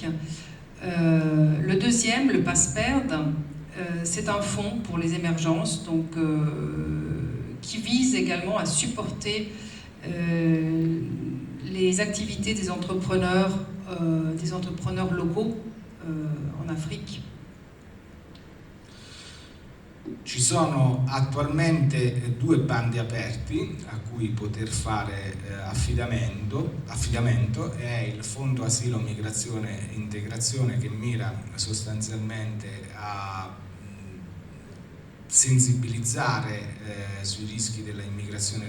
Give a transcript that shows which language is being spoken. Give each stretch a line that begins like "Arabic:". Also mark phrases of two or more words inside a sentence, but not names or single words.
French: Le deuxième, le PASPERD, c'est un fonds pour les émergences, donc qui vise également à supporter les activités des entrepreneurs locaux en Afrique.
Italian: Ci sono attualmente due bandi aperti a cui poter fare affidamento. È il Fondo Asilo, Migrazione e Integrazione, che mira sostanzialmente a sensibilizzare sui rischi dell'immigrazione